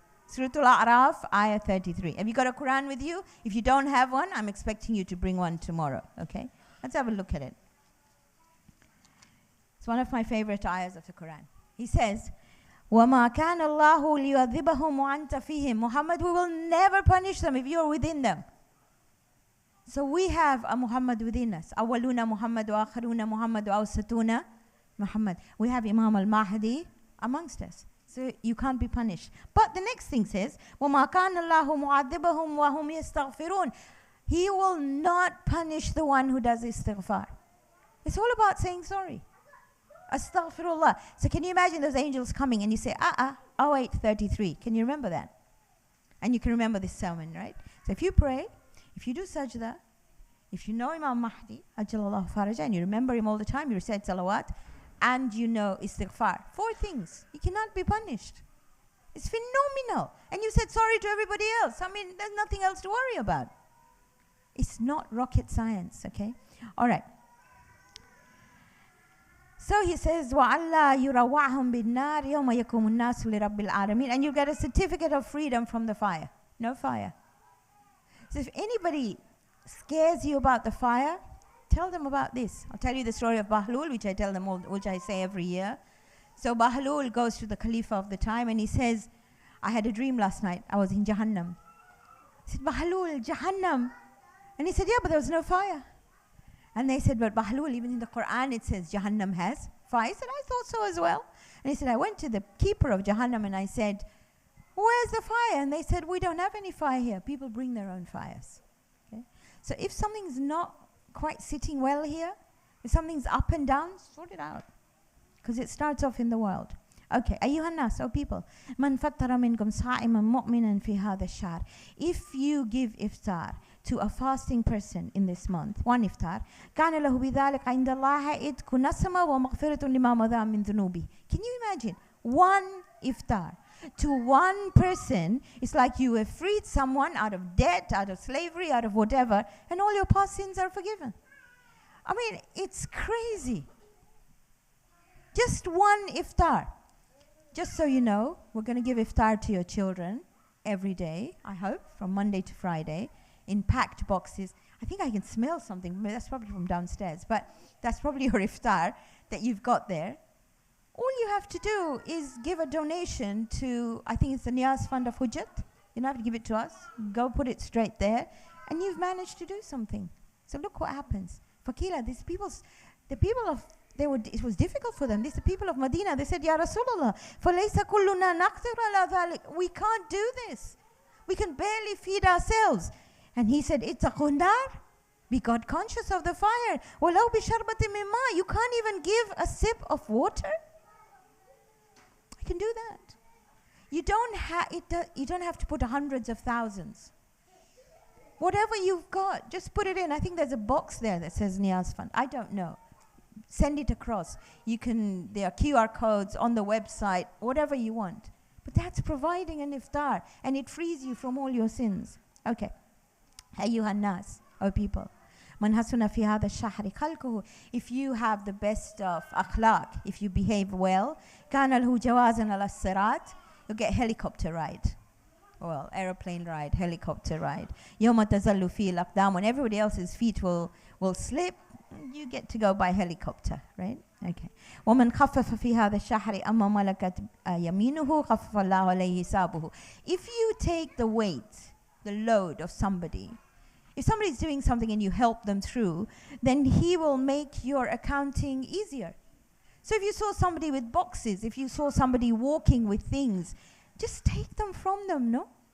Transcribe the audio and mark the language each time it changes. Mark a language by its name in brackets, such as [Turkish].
[English] Surah Al-A'raf, ayah 33. Have you got a Quran with you? If you don't have one, I'm expecting you to bring one tomorrow, okay? Let's have a look at it. It's one of my favorite ayahs of the Quran. He says, [Arabic] وَمَا كَانَ اللَّهُ لِيُعَذِّبَهُمْ وَأَنْتَ فِيهِمْ, [English] Muhammad, we will never punish them if you're within them. So we have a Muhammad within us. [Arabic] أَوَّلُونَ مُحَمَّدُ وَآخِرُونَ مُحَمَّدُ وَأَوْسَطُونَ Muhammad. [English] We have Imam al-Mahdi amongst us. So you can't be punished. But the next thing says, [Arabic] وَمَا كَانَ اللَّهُ مُعَذِّبَهُمْ وَهُمْ يَسْتَغْفِرُونَ, [English] He will not punish the one who does istighfar. It's all about saying sorry. Astaghfirullah. So can you imagine those angels coming and you say, 0833. Can you remember that? And you can remember this sermon, right? So if you pray, if you do sajda, if you know Imam Mahdi, Ajjalallahu Faraja, and you remember him all the time, you recite salawat, and you know istighfar. 4 things. You cannot be punished. It's phenomenal. And you said sorry to everybody else. I mean, there's nothing else to worry about. It's not rocket science, okay? All right. So he says, [Arabic] وَأَلَّا يُرَوَّعْهُمْ بِالنَّارِ يَوْمَ يَكُمُ النَّاسُ لِرَبِّ الْعَالَمِينَ. [English] And you get a certificate of freedom from the fire. No fire. So if anybody scares you about the fire, tell them about this. I'll tell you the story of Bahlul, which I tell them all, which I say every year. So Bahlul goes to the Khalifa of the time and he says, I had a dream last night. I was in Jahannam. I said, Bahlul, Jahannam. And he said, yeah, but there was no fire. And they said, but Bahlul, even in the Quran it says Jahannam has fire. I said, I thought so as well. And he said, I went to the keeper of Jahannam and I said, where's the fire? And they said, we don't have any fire here. People bring their own fires. Okay? So if something's not quite sitting well here, if something's up and down, sort it out. Because it starts off in the world. Okay, [Arabic] أيها الناس, [English] oh people, [Arabic] من فطر منكم صائما مؤمنا في هذا الشهر. [English] If you give iftar to a fasting person in this month, one iftar, [Arabic] كان له بذلك عند الله عتق نسمة ومغفرة لما مضى من ذنوبه. [English] Can you imagine? One iftar to one person, it's like you have freed someone out of debt, out of slavery, out of whatever, and all your past sins are forgiven. I mean, it's crazy. Just one iftar. Just so you know, we're going to give iftar to your children every day, I hope, from Monday to Friday, in packed boxes. I think I can smell something. That's probably from downstairs, but that's probably your iftar that you've got there. All you have to do is give a donation to, I think it's the Niyaz Fund of Hujjat. You don't have to give it to us. Go put it straight there, and you've managed to do something. So look what happens. Fakila, the people of it was difficult for them. These are the people of Medina. They said, [Arabic] Ya Rasulullah, فَلَيْسَ كُلُّنَا نَقْدِرُ عَلَى ذَلِكَ. [English] We can't do this. We can barely feed ourselves. And he said, [Arabic] اتَّقُوا النَّارِ. [English] Be God conscious of the fire. [Arabic] وَلَوْ بِشَرْبَةٍ مِّن مَّاءٍ. [English] You can't even give a sip of water. I can do that. You don't have to put hundreds of thousands. Whatever you've got, just put it in. I think there's a box there that says Niyaz Fund. I don't know. Send it across. There are QR codes on the website, whatever you want. But that's providing an iftar, and it frees you from all your sins. Okay. [Arabic] أيها الناس, [English] O people. [Arabic] من حسن في هذا الشهر خلقه. [English] If you have the best of akhlaq, if you behave well, [Arabic] كان له جوازا على الصراط. [English] You'll get helicopter ride. Well, aeroplane ride, helicopter ride. [Arabic] يوم تزل فيه الأقدام. [English] When everybody else's feet will slip, you get to go by helicopter, right? Okay. [Arabic] ومن خفف في هذا الشهر أما ملكت يمينه خفف الله عليه حسابه. [English] If you take the weight, the load of somebody, if somebody's doing something and you help them through, then he will make your accounting easier. So if you saw somebody with boxes, if you saw somebody walking with things, just take them from them, no?